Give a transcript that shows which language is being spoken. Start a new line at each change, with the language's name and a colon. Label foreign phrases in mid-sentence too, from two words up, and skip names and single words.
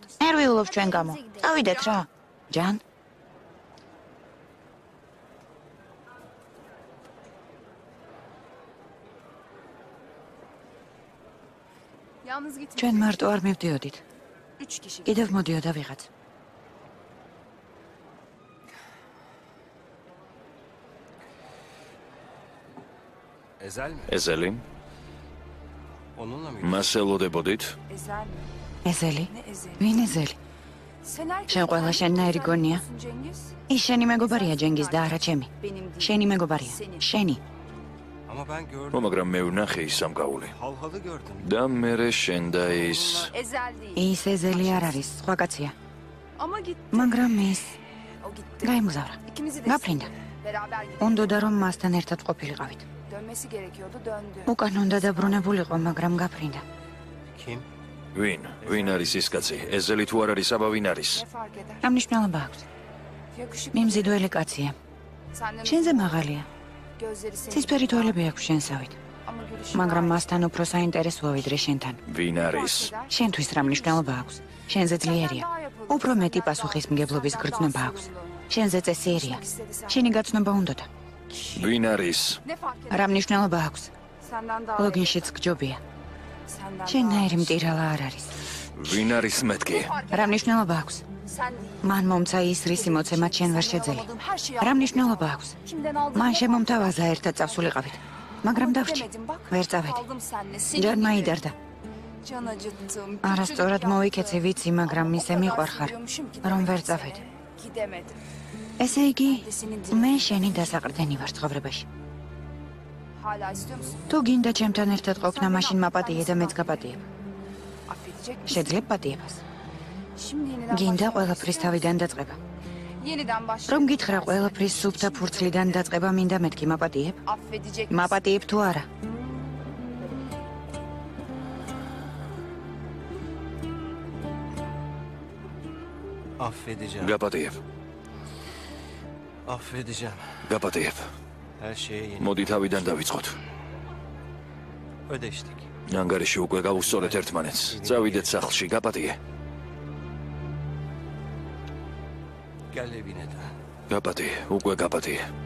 Georgian: ნერვიულობს ჩვენ გამო. წავიდეთ რა. ჯან, ჩვენ მარტო არ მივდიოდით. კიდევ მოდიოდა ვიღაც.
Turkish: Ezel mi? ეზელი, Onunla mı?
Georgian: მას ელოდებოდით? ეზელი? ვინ ეზელი? შენ ყველა შენნაირი გონია? ის შენი მეგობარია ჯენგიზ და არა ჩემი. შენი მეგობარია. შენი.
Turkish: Ama ben gördüm.
Georgian: ხო, მაგრამ მე ვნახე ის სამკაული.
Turkish: Halhalı gördüm.
Georgian: და მერე შენ და ის ის ეზელი არ არის, სხვა კაცია.
Turkish: Ama gitti.
Georgian: მაგრამ ის
Turkish: O gitti. გაიმგზავრა. İkimizi de გაფრინდა. beraber gidelim.
Georgian: უნდოდა რომ მასთან ერთად ყოფილიყავით.
Turkish: Dönmesi gerekiyordu, döndü.
Georgian: უკან უნდა დაბრუნებულიყო, მაგრამ გაფრინდა. Kim? ვინ? ვინ არის ის კაცი? ეზელი თუ არ არის, აბა ვინ არის?
Turkish: Ne fark eder?
Georgian: რა მნიშვნელობა აქვს? Yakışıklı. მიმზიდველი კაცია. Senden შენზე მაღალია.
Turkish: gözleri senin.
Georgian: ცისფერი თვალები აქვს შენსავით.
Turkish: Ama gülüşü
Georgian: მაგრამ მასთან უფრო საინტერესოა ვიდრე შენთან. ვინ არის? შენთვის რა მნიშვნელობა აქვს? შენზე ძლიერია. უფრო მეტი პასუხისმგებლობის გრძნობა აქვს. შენზე წესიერია. შენი გაცნობა უნდოდა. ვინ არის?
Turkish: Ne fark eder?
Georgian: რა მნიშვნელობა აქვს?
Turkish: Senden daha
Georgian: ლოგინშიც გჯობია. Senden შენნაირი მტირალა არ არის. ვინ არის მეთქი? რა მნიშვნელობა აქვს?
Turkish: Sen değil.
Georgian: მან მომცა ის რისი მოცემაც შენ ვერ შეძელი.
Turkish: Alamadığım her şeyi
Georgian: რა მნიშვნელობა აქვს?
Turkish: Kimden aldığımı
Georgian: მან hep შემომთავაზა ერთად წავსულიყავით. მაგრამ დავრჩი.
Turkish: demedim bak.
Georgian: ვერ წავედი.
Turkish: Kaldım seninle. Senin ჯერ gibi. მაიდარდა. Can acıttım.
Georgian: არასწორად მოვიქეცე ვიცი, მაგრამ ისე მიყვარხარ, რომ ვერ წავედი. Gidemedim. ესე იგი, მე შენი დასაყრდენი ვარ ცხოვრებაში.
Turkish: Hala istiyor musun?
Georgian: თუ გინდა ჩემთან ერთად ყოფნა, მაშინ მაპატიე და მეც გაპატიებ.
Turkish: Affedecek misin?
Georgian: შეძლებ პატიებას.
Turkish: Şimdi yeniden გინდა başlamak
Georgian: ყველაფრის თავიდან დაწყება.
Turkish: Yeniden başla.
Georgian: რომ გითხრა ყველაფრის სუფთა ფურცლიდან დაწყება, მინდა მეთქი მაპატიებ?
Turkish: Affedecek misin?
Georgian: მაპატიებ თუ არა? Affedeceğim. გაპატიებ. Affedeceğim. გაპატიებ.
Turkish: Her şeye yeni.
Georgian: მოდი თავიდან დავიწყოთ. Ödeştik. ანგარიში უკვე გავუსწორეთ ერთმანეთს. წავიდეთ სახლში, გაპატიე.
Turkish: Gel evine de.
Georgian: გაპატიე, უკვე გაპატიე.